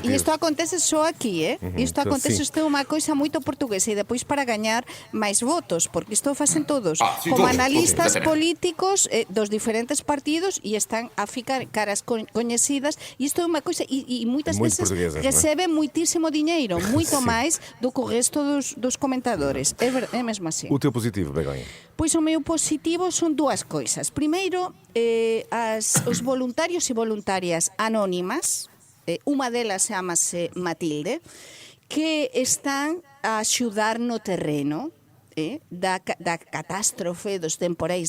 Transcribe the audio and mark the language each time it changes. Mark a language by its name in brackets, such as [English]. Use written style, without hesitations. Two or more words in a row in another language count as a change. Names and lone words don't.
[Portuguese] E isto acontece só aqui, Isto acontece, isto é uma coisa muito portuguesa e depois para ganhar mais votos, porque isto fazem todos, sim, como todos, analistas exatamente. políticos dos diferentes partidos e estão a ficar caras conhecidas e isto é uma coisa, e muitas Muito vezes portuguesas, recebem muitíssimo dinheiro, muito mais do que o resto dos comentadores. É mesmo assim. O teu positivo, Begonha? [Galician] Pois o meu positivo son dúas coisas. Primeiro, os voluntarios e voluntarias anónimas, unha delas chamase Matilde, que están a axudar no terreno da catástrofe dos temporais